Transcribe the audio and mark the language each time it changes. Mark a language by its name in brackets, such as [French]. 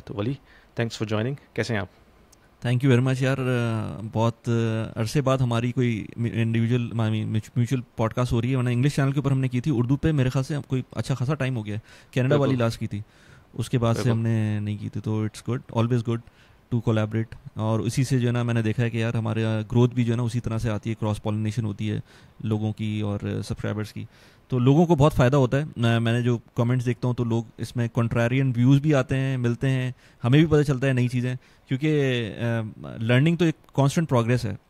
[Urdu] تو ولی, [English] Thanks for joining. [Urdu] کیسے ہیں آپ؟ [English] Thank you very much یار. [Urdu] بہت عرصے بعد ہماری کوئی انڈیویجول میوچل پوڈ کاسٹ ہو رہی ہے, ورنہ انگلش چینل کے اوپر ہم نے کی تھی. اردو پہ میرے خیال سے کوئی اچھا خاصا ٹائم ہو گیا. کینیڈا والی لاسٹ کی تھی, اس کے بعد سے ہم نے نہیں کی تھی. [English] تو it's good, always good to collaborate. [Urdu] اور اسی سے جو ہے نا میں نے دیکھا ہے کہ یار ہمارے گروتھ بھی جو ہے نا اسی طرح سے آتی ہے, کراس پالینیشن ہوتی ہے لوگوں کی اور سبسکرائبرس کی. تو لوگوں کو بہت فائدہ ہوتا ہے. میں نے جو کمنٹس دیکھتا ہوں تو لوگ اس میں کنٹرارین ویوز بھی آتے ہیں, ملتے ہیں, ہمیں بھی پتہ چلتا ہے نئی چیزیں, کیونکہ لرننگ تو ایک کانسٹنٹ پروگریس ہے.